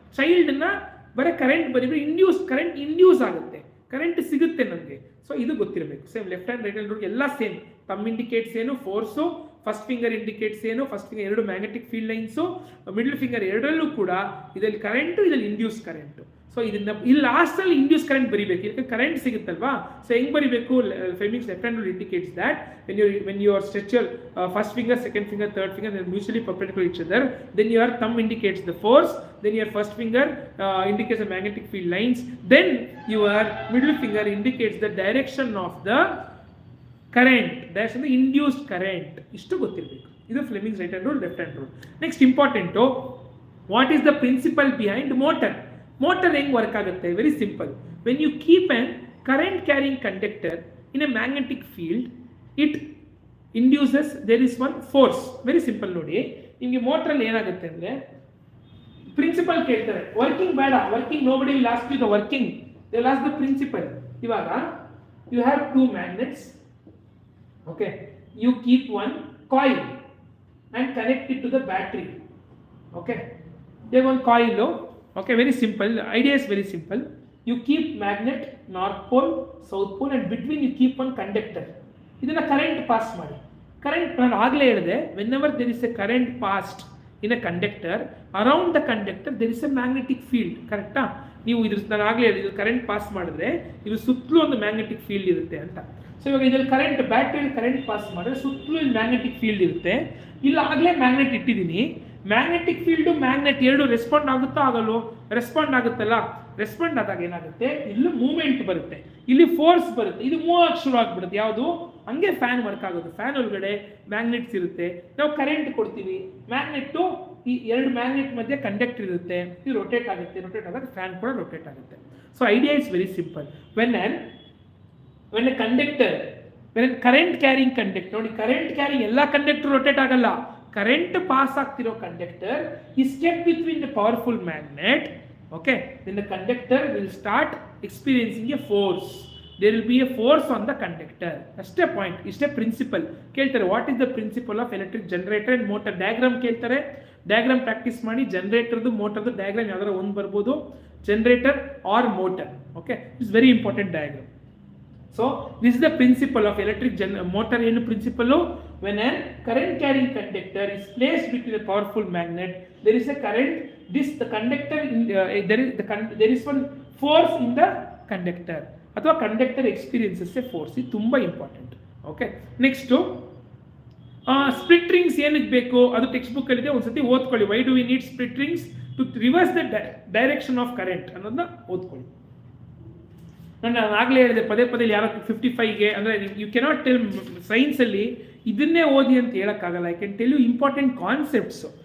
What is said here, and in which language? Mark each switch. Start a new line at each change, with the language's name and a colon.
Kannada: ಚೈಲ್ಡ್ನ ಬರೀ ಕರೆಂಟ್ ಬರೀ induce current induce ಆಗುತ್ತೆ, ಕರೆಂಟ್ ಸಿಗುತ್ತೆ ನಮಗೆ. ಸೊ ಇದು ಗೊತ್ತಿರಬೇಕು. Same left hand right hand rule ಎಲ್ಲ ಸೇಮ್. ತಮ್ ಇಂಡಿಕೇಟ್ಸ್ ಏನು, ಫೋರ್ಸು, ಫಸ್ಟ್ ಫಿಂಗರ್ ಇಂಡಿಕೇಟ್ಸ್ ಏನು, ಫಸ್ಟ್ ಫಿಂಗರ್ ಎರಡು magnetic field lines, middle finger ಎರಡರಲ್ಲೂ ಕೂಡ ಇದರಲ್ಲಿ ಕರೆಂಟು, ಇದರಲ್ಲಿ ಇಂಡ್ಯೂಸ್ ಕರೆಂಟು. ಸೊ ಇದನ್ನ ಇಲ್ಲಿ ಲಾಸ್ಟಲ್ಲಿ ಇಂಡ್ಯೂಸ್ ಕರೆಂಟ್ ಬರೀಬೇಕು, ಇದಕ್ಕೆ ಕರೆಂಟ್ ಸಿಗುತ್ತಲ್ವಾ. ಸೊ ಹೆಂಗೆ ಬರೀಬೇಕು?
English: Fleming's left hand rule indicates that when you stretch your first finger, second finger, third finger, they are mutually perpendicular to each other. Then your thumb indicates the force, then your first finger indicates the magnetic field lines, then your middle finger indicates the direction of the current, direction of the induced current.
Kannada: ಇಷ್ಟು ಗೊತ್ತಿರಬೇಕು. ಇದು Fleming's right hand rule, left hand rule. Next important,
English: What is the principle behind motor?
Kannada: Motor ಹೆಂಗೆ work ಆಗುತ್ತೆ?
English: Very simple. When you keep on current carrying conductor in a magnetic field, it induces, there is one force. Very simple
Kannada: ನೋಡಿ. ನಿಮಗೆ ಮೋಟ್ರಲ್ಲಿ ಏನಾಗುತ್ತೆ ಅಂದರೆ principal ಕೇಳ್ತಾರೆ, working ಬೇಡ,
English: Working nobody will ask you the working, they will ask the principle. ಇವಾಗ you have two magnets, okay, you keep one coil and connect it to the battery. Okay, they have one coil. Okay, very simple. The idea is very simple. You keep magnet north pole, south pole, and between you keep one conductor.
Kannada: ಇದನ್ನ current pass ಮಾಡಿ. Current ನಾನು ಆಗಲೇ ಹೇಳಿದೆ,
English: Whenever there is a current passed in a conductor, around the conductor there is a magnetic field. ಕರೆಕ್ಟಾ?
Kannada: ನೀವು ಇದ್ರ ನಾನು ಆಗಲೇ ಹೇಳಿದ್ದು ಕರೆಂಟ್ ಪಾಸ್ ಮಾಡಿದ್ರೆ ಇದು ಸುತ್ತಲೂ ಒಂದು ಮ್ಯಾಗ್ನೆಟಿಕ್ ಫೀಲ್ಡ್ ಇರುತ್ತೆ ಅಂತ. ಸೊ ಇವಾಗ ಇದ್ರಲ್ಲಿ ಕರೆಂಟ್, ಬ್ಯಾಟ್ರಿಯಲ್ಲಿ ಕರೆಂಟ್ ಪಾಸ್ ಮಾಡಿದ್ರೆ ಸುತ್ತಲೂ ಇಲ್ಲಿ ಮ್ಯಾಗ್ನೆಟಿಕ್ ಫೀಲ್ಡ್ ಇರುತ್ತೆ. ಇಲ್ಲಿ ಆಗಲೇ ಮ್ಯಾಗ್ನೆಟ್ ಇಟ್ಟಿದ್ದೀನಿ. ಮ್ಯಾಗ್ನೆಟಿಕ್ ಫೀಲ್ಡು ಮ್ಯಾಗ್ನೆಟ್ ಎರಡು ರೆಸ್ಪಾಂಡ್ ಆಗುತ್ತಾ ಆಗಲ್ವೋ? ರೆಸ್ಪಾಂಡ್ ಆಗುತ್ತಲ್ಲ. ರೆಸ್ಪಾಂಡ್ ಆದಾಗ ಏನಾಗುತ್ತೆ, ಇಲ್ಲಿ ಮೂವ್ಮೆಂಟ್ ಬರುತ್ತೆ, ಇಲ್ಲಿ ಫೋರ್ಸ್ ಬರುತ್ತೆ, ಇದು ಮೂವ್ ಆಗಿ ಶುರು ಆಗ್ಬಿಡುತ್ತೆ. ಯಾವುದು? ಹಂಗೆ ಫ್ಯಾನ್ ವರ್ಕ್ ಆಗೋದು. ಫ್ಯಾನ್ ಒಳಗಡೆ ಮ್ಯಾಗ್ನೆಟ್ಸ್ ಇರುತ್ತೆ, ನಾವು ಕರೆಂಟ್ ಕೊಡ್ತೀವಿ, ಮ್ಯಾಗ್ನೆಟ್ಟು ಈ ಎರಡು ಮ್ಯಾಗ್ನೆಟ್ ಮಧ್ಯೆ ಕಂಡಕ್ಟರ್ ಇರುತ್ತೆ, ಇದು ರೊಟೇಟ್ ಆಗುತ್ತೆ, ರೊಟೇಟ್ ಆದಾಗ ಫ್ಯಾನ್ ಕೂಡ ರೊಟೇಟ್ ಆಗುತ್ತೆ.
English: So idea is very simple. When a conductor, when current carrying conductor,
Kannada: ನೋಡಿ ಕರೆಂಟ್ ಕ್ಯಾರಿಂಗ್ ಎಲ್ಲ ಕಂಡಕ್ಟರ್ ರೊಟೇಟ್ ಆಗಲ್ಲ. ಕರೆಂಟ್ ಪಾಸ್ ಆಗ್ತಿರೋ conductor
English: is kept between the powerful magnet. Okay, then the conductor will start experiencing a force. There will be a force on the conductor. That's a point. It's a principle. ಕೇಳ್ತಾರೆ, what is the principle of electric generator and motor?
Kannada: Diagram ಕೇಳ್ತಾರೆ, diagram practice ಮಾಡಿ. ಜನರೇಟರ್ದು ಮೋಟರ್ದು diagram ಯಾವ್ದಾರ ಒಂದು ಬರ್ಬೋದು, generator or motor.
English: Okay, it's very important diagram. So this is the principle of electric motor.
Kannada: ಏನು principle?
English: When a current carrying conductor is placed between a powerful magnet, there is a current, the conductor there is one force in the conductor, ಅಥವಾ conductor experiences a force.
Kannada: ಇದು ತುಂಬ important. Okay, next split rings ಏನಕ್ಕೆ ಬೇಕು ಅದು text ಬುಕ್ಕಲ್ಲಿದೆ, ಒಂದ್ಸತಿ ಓದ್ಕೊಳ್ಳಿ.
English: Why do we need split rings? To reverse the direction of current
Kannada: ಅನ್ನೋದನ್ನ ಓದ್ಕೊಳ್ಳಿ. ನಾನು ಆಗಲೇ ಹೇಳಿದೆ, ಪದೇ ಪದೇ ಯಾರೋ 55ಗೆ ಅಂದರೆ
English: you cannot tell
Kannada: ಸೈನ್ಸಲ್ಲಿ ಇದನ್ನೇ ಓದಿ ಅಂತ ಹೇಳೋಕ್ಕಾಗಲ್ಲ.
English: I can tell you important concepts.